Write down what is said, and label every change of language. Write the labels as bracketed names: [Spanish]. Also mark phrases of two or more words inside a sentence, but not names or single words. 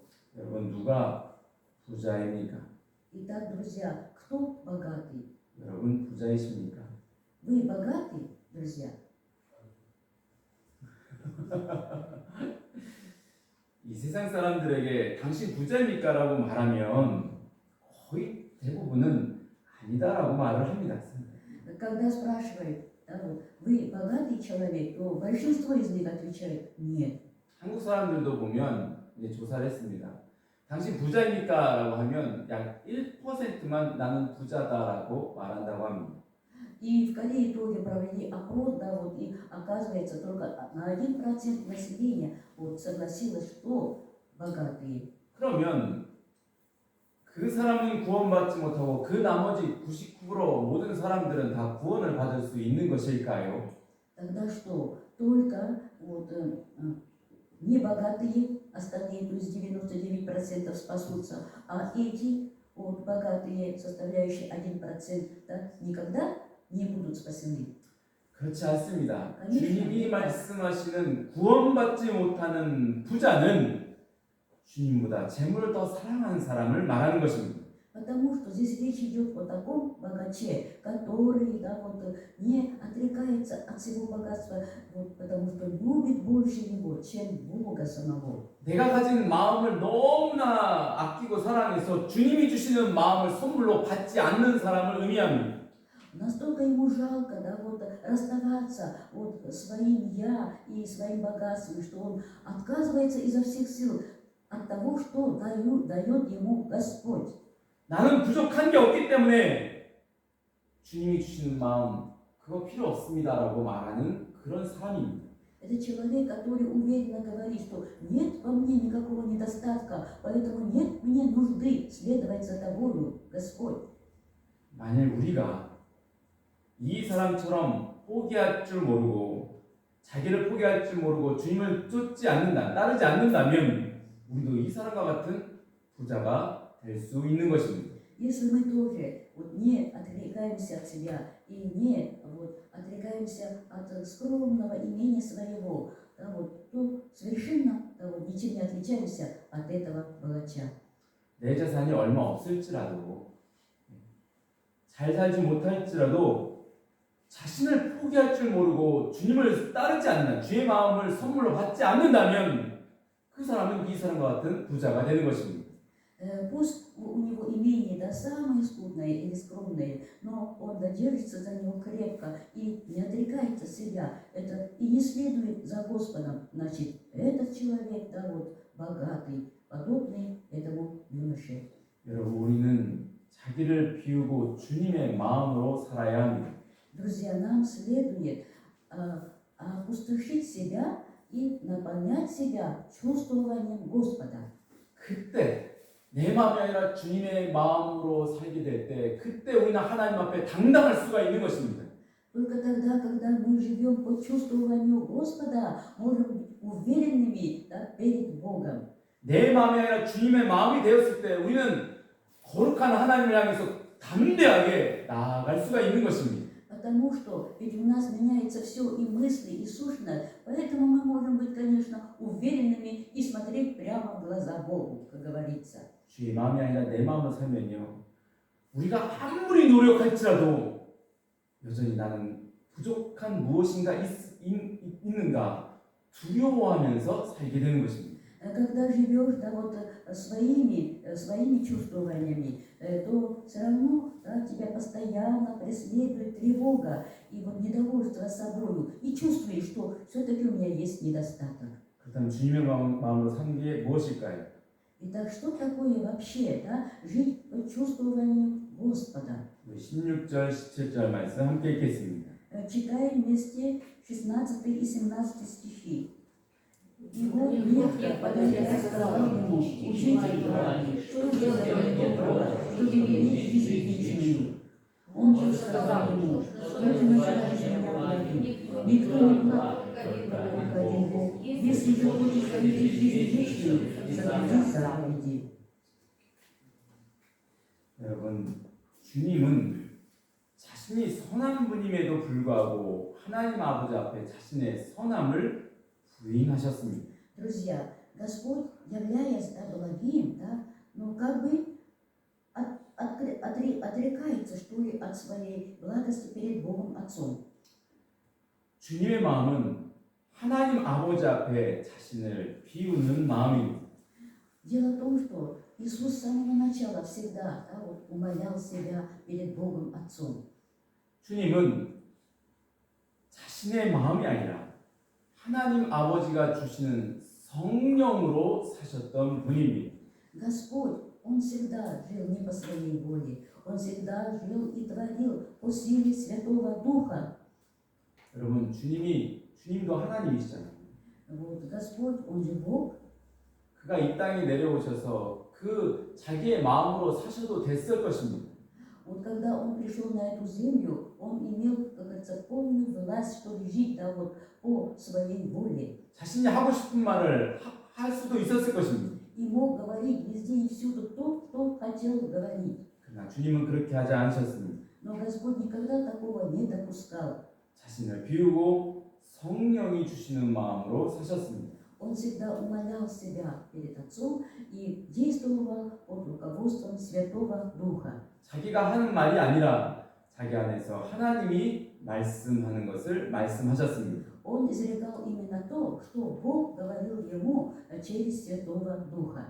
[Korean] 여러분 누가 부자입니까? [Russian] Итак, друзья, кто богатый? [Korean] 여러분 부자이십니까? [Russian] Вы богаты, друзья? [Korean] 이 세상 사람들에게 당신 부자입니까? 라고 말하면 거의 대부분은 아니다라고 말을 합니다. [Russian] Когда спрашивают, вы богатый человек, то большинство из них отвечает нет. [Korean] 한국 사람들도 보면 이제 조사를 했습니다. 당신 부자입니까? 라고 하면 약 1%만 나는 부자다라고 말한다고 합니다. [Russian] И в Корее тоже провели опрос, и оказывается, только на 1% населения согласилось, что богатые. [Korean] 그러면 그 사람은 구원받지 못하고 그 나머지 99% 모든 사람들은 다 구원을 받을 수 있는 것일까요? [Russian] Тогда что? Только небогатые, остальные, то есть 99% спасутся, а эти богатые, составляющие 1%, никогда не будут спасены. [Korean] 그렇지 않습니다. 주님이 말씀하시는 구원받지 못하는 부자는 주님보다 재물을 더 사랑하는 사람을 말하는 것입니다. [Russian] Потому что здесь речь идет о таком богаче, который не отрекается от своего богатства, потому что любит больше его, чем Бога самого. [Korean] 내가 가진 마음을 너무나 아끼고 사랑해서 주님이 주시는 마음을 선물로 받지 않는 사람을 의미합니다. [Russian] Настолько ему жалко, расставаться своим «я» и своим богатством, что он отказывается изо всех сил от того, что дает ему Господь. [Korean] 나는 부족한 게 없기 때문에 주님이 주시는 마음 그거 필요 없습니다라고 말하는 그런 사람입니다. [Russian] Это человек, который уверенно говорит, что нет во мне никакого недостатка, поэтому нет мне нужды следовать за тобою, Господь. [Korean] 만일 우리가 이 사람처럼 포기할 줄 모르고 자기를 포기할 줄 모르고 주님을 쫓지 않는다, 따르지 않는다면 우리도 이 사람과 같은 부자가 될 수 있는 것입니다. [Russian] Если мы тоже не отрекаемся от себя и не отрекаемся от скромного имения своего, то совершенно ничем не отличаемся от этого богача. [Korean] 내 재산이 얼마 없을지라도 잘 살지 못할지라도 자신을 포기할 줄 모르고 주님을 따르지 않는 주의 마음을 선물로 받지 않는다면 그 사람은 이 사람과 같은 부자가 되는 것입니다. [Russian] Пусть у него имение самое скудное или скромное, но он держится за него крепко и не отрекается себя, и не следует за Господом. Значит, этот человек, богатый, подобный этому юноше. [Korean] 여러분, 우리는 자기를 비우고 주님의 마음으로 살아야 합니다. [Russian] Друзья, нам следует опустошить себя и наполнять себя чувствованием Господа. [Korean] 그때 내 마음이 아니라 주님의 마음으로 살게 될 때 그때 우리는 하나님 앞에 당당할 수가 있는 것입니다. [Russian] Только тогда, когда мы живем по чувствованию Господа, можем быть уверенными перед Богом. [Korean] 내 마음이 아니라 주님의 마음이 되었을 때 우리는 거룩한 하나님을 향해서 담대하게 나아갈 수가 있는 것입니다. [Russian] Потому что ведь у нас меняется все и мысли, и сущность, поэтому мы можем быть, конечно, уверенными и смотреть прямо в глаза Богу, как говорится. [Korean] 주의 마음이 아니라 내 마음으로 살면요, 우리가 아무리 노력할지라도 여전히 나는 부족한 무엇인가 있는가 두려워하면서 살게 되는 것입니다. [Russian] Когда живешь своими чувствованиями, то все равно тебя постоянно преследует тревога и недовольство собою, и чувствуешь, что все-таки у меня есть недостаток. [Korean] 그렇다면 주님의 마음으로 사는 게 무엇일까요? [Russian] Итак, что такое вообще жить по чувствованию Господа? [Korean] 16절, 17절 말씀 함께 읽겠습니다. [Russian] Читаем вместе 16 и 17 стихи. И вот некто, подойдя, сказал ему: «Учитель, что делать доброго, чтобы иметь жизнь вечную?» Он же сказал ему: «Что ты начинаешь меня говорить? Никто не знал, только один Бог. Если же хочешь иметь жизнь вечную, соблюди заповеди». [Korean] 여러분, 주님은 자신이 선한 분임에도 불구하고 하나님 아버지 앞에 자신의 선함을 부인하셨습니다. [Russian] Друзья, Господь, являясь благим, да, но как бы отрекается, что ли, от своей благости перед Богом Отцом. [Korean] 주님의 마음은 하나님 아버지 앞에 자신을 비우는 마음입니다. [Russian] Дело в том, что Иисус с самого начала всегда, да, вот, умолял себя перед Богом Отцом. [Korean] 주님은 자신의 마음이 아니라 하나님 아버지가 주시는 성령으로 사셨던 분입니다. [Russian] Господь, Он всегда жил не по своей воле, Он всегда жил и творил по силе Святого Духа. [Korean] 여러분, 주님도 하나님이시잖아요. [Russian] Вот, Господь, Он же Бог. [Korean] 그가 이 땅에 내려오셔서 그 자기의 마음으로 사셔도 됐을 것입니다. [Russian] Вот когда Он пришел на эту землю, Он имел, как говорится, полную власть, что ли, жить, да, вот, по своей воле. [Korean] 자신이 하고 싶은 말을 할 수도 있었을 것입니다. [Russian] И мог говорить везде и всюду то, что хотел говорить. [Korean] 그러나 주님은 그렇게 하지 않으셨습니다. [Russian] Но Господь никогда такого не допускал. [Korean] 자신을 비우고 성령이 주시는 마음으로 사셨습니다. [Russian] Он всегда умолял себя перед Отцом и действовал под руководством Святого Духа. [Korean] 자기가 하는 말이 아니라 자기 안에서 하나님이 말씀하는 것을 말씀하셨습니다. [Russian] Он изрекал именно то, что Бог говорил ему через Святого Духа.